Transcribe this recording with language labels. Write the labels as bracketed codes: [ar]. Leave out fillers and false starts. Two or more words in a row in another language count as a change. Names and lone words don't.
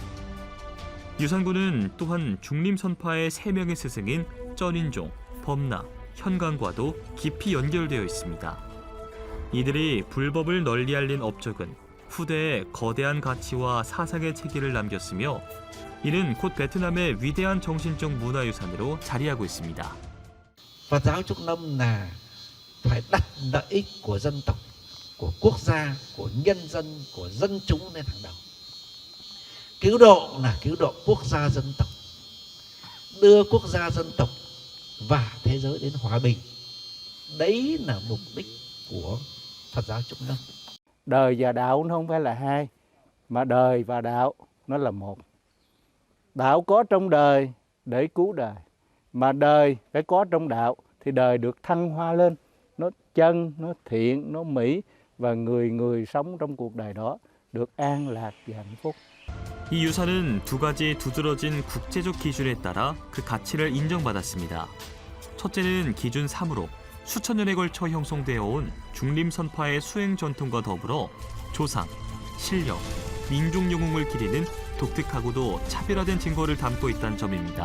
[ko] 유산군은 또한 중림 선파의 3명의 스승인 쩐인종, 범나, 현강과도 깊이 연결되어 있습니다. 이들이 불법을 널리 알린 업적은 후대에 거대한 가치와 사상의 체계를 남겼으며 이는 곧 베트남의 위대한 정신적 문화유산으로 자리하고 있습니다. [vi] Phật giáo Trúc Lâm là phải đặt lợi ích của dân tộc, của quốc gia, của nhân dân, của dân chúng lên hàng đầu. Cứu độ là cứu độ quốc gia dân tộc, đưa quốc gia dân tộc và thế giới đến hòa bình. Đấy là mục đích của Phật giáo Trúc Lâm. Đời và đạo nó không phải là hai, mà đời và đạo nó là một. Đạo có trong đời để cứu đời, mà đời phải có trong đạo thì đời được thăng hoa lên. Nó chân, nó thiện, nó mỹ và người sống trong cuộc đời đó được an lạc và hạnh phúc. [ko] 이 유산은 2가지 두드러진 국제적 기준에 따라 그 가치를 인정받았습니다. 첫째는 기준 3으로 수천 년에 걸쳐 형성되어 온 중림 선파의 수행 전통과 더불어 조상, 신령, 민족 영웅을 기리는 독특하고도 차별화된 증거를 담고 있다는 점입니다.